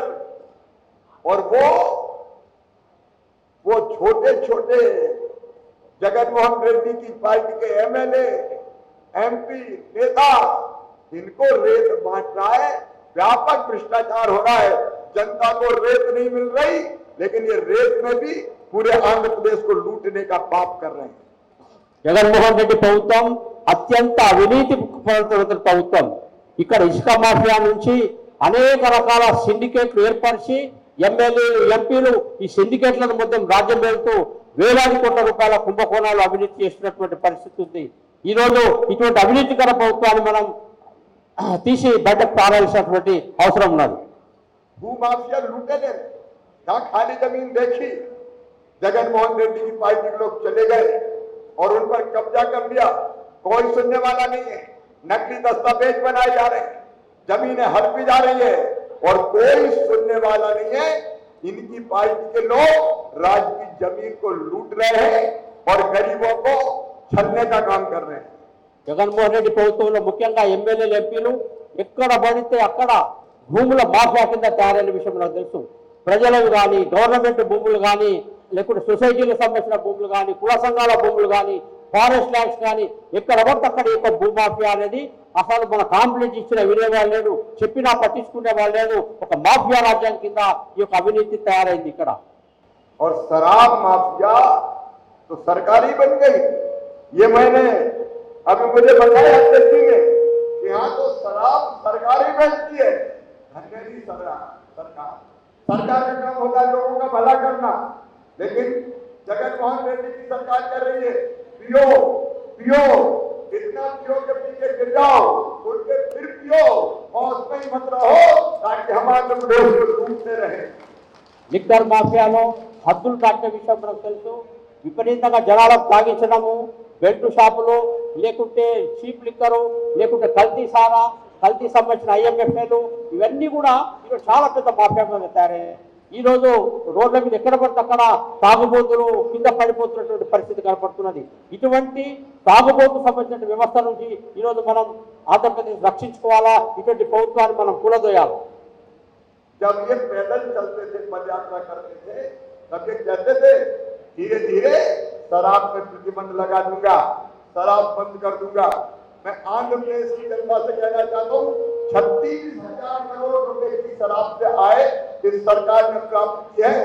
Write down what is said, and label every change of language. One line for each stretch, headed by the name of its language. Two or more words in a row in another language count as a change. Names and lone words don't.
Hindi: और वो छोटे छोटे जगनमोहन रेड्डी की पार्टी के एमएलए, एमपी, नेता, इनको रेत बांट रहा है। व्यापक भ्रष्टाचार हो रहा है। जनता को रेत नहीं मिल रही, लेकिन ये रेत में भी पूरे आंध्र प्रदेश को लूटने का पाप कर रहे हैं।
Telugu: జగన్మోహన్ రెడ్డి ప్రభుత్వం అత్యంత అవినీతి ప్రభుత్వం. ఇక్కడ ఇసుక మాఫియా నుంచి అనేక రకాల సిండికేట్లు ఏర్పరిచి ఎమ్మెల్యేలు, ఎంపీలు ఈ సిండికేట్లను మొత్తం రాజ్యం వెళ్తూ వేలాది కోట్ల రూపాయల కుంభకోణాలు అవినీతి చేస్తున్నటువంటి పరిస్థితి ఉంది. ఈరోజు ఇటువంటి అవినీతికర ప్రభుత్వాన్ని మనం తీసి బయటకు పారాల్సినటువంటి అవసరం ఉన్నది.
Hindi: भूमाफिया लूटे ने जहाँ खाली जमीन देखी जगन मोहन रेड्डी की पार्टी के लोग चले गए और उन पर कब्जा कर लिया. कोई सुनने वाला नहीं है. नकली दस्तावेज बनाए जा रहे हैं, जमीनें हड़पी जा रही है और कोई सुनने वाला नहीं है. इनकी पार्टी के लोग राज्य की जमीन को लूट रहे हैं और गरीबों को छलने का काम कर रहे हैं.
Telugu: జగన్మోహన్ రెడ్డి ప్రభుత్వంలో ముఖ్యంగా ఎమ్మెల్యేలు ఎంపీలు ఎక్కడ పడితే అక్కడ భూముల మాఫియా కింద తయారైన విషయం నాకు తెలుసు. ప్రజలకు కానీ, గవర్నమెంట్ భూములు కానీ, లేకుంటే సొసైటీలకు సంబంధించిన భూములు కానీ, కుల సంఘాల భూములు కానీ,
English: forest lands
Telugu: కానీ ఎక్కడ పడితే అక్కడ ఈ యొక్క భూమాఫియా అనేది అసలు మన కాంప్లైంట్ ఇచ్చిన వినేవాళ్ళు లేడు, చెప్పినా పట్టించుకునే వాళ్ళు లేడు. ఒక మాఫియా రాజ్యం కింద ఈ యొక్క అవినీతి తయారైంది ఇక్కడ.
Hindi: और शराब माफिया तो सरकारी बन गई. ये मैंने अभी मुझे बताया दिल्ली में कि यहाँ तो शराब सरकारी बनती है. धनगरी सरकार सरकार का काम होगा लोगों का भला करना, लेकिन जगन मोहन रेड्डी की सरकार कर रही है पियो पियो, इतना पियो के पीछे गिर जाओ, उठ के फिर पियो और उसमें ही मत रहो ताकि हमारे देश को डूबते रहे.
Telugu: లిక్కర్ మాఫియాలో హద్దులు దాటిన విషయం మనకు తెలుసు. విపరీతంగా జనాలకు తాగించడము,
English: belt shops,
Telugu: లేకుంటే
English: cheap liquor,
Telugu: లేకుంటే కల్తీ సారా, కల్తీ సంబంధించిన IMFలు, ఇవన్నీ కూడా ఈరోజు చాలా పెద్ద మాఫియాగా తయారయ్యాయి. ఈరోజు రోడ్ల మీద ఎక్కడ పడితే అక్కడ తాగుబోతులు కింద పడిపోతున్నటువంటి పరిస్థితి కనపడుతున్నది. ఇటువంటి తాగుబోతు సంబంధించిన వ్యవస్థ నుంచి ఈరోజు మనం ఆంధ్రప్రదేశ్ రక్షించుకోవాలా, ఇటువంటి ప్రభుత్వాన్ని మనం కూలదోయాలి.
Hindi: जब ये पैदल चलते थे, पद यात्रा करते थे, तब ये कहते थे धीरे धीरे शराब में प्रतिबंध लगा दूंगा, शराब बंद कर दूंगा. मैं आंध्र प्रदेश की जनता से कहना चाहता हूँ 36,000 करोड़ रुपए की शराब से आय इस सरकार ने प्राप्त की है.